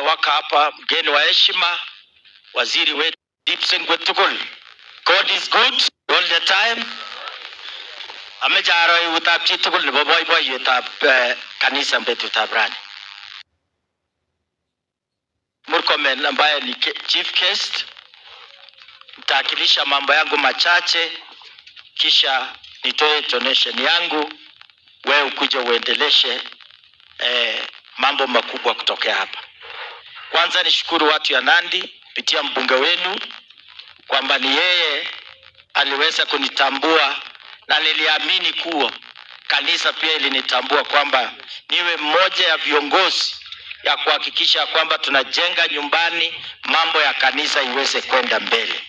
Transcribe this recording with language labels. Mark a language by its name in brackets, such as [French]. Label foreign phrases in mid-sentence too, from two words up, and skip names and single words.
[Swahili] waka hapa, mgeni wa heshima, waziri wetu Dipsen Gwetukul. [English] God is good all the time. [Kalenjin] Amejaro utab chitukul nebo boiboiyetab kanisa betutab rani. [Swahili] Murkomen ambaye ni [English] chief guest, [Swahili] nitawakilisha mambo yangu machache kisha nitoe donation yangu, wewe ukuje uendeleshe mambo makubwa kutokea hapa. Kwanza nishukuru watu ya Nandi kupitia mbunge wenu kwamba ni yeye aliweza kunitambua, na niliamini kuwa kanisa pia ilinitambua kwamba niwe mmoja ya viongozi ya kuhakikisha kwamba tunajenga nyumbani mambo ya kanisa iweze kwenda mbele.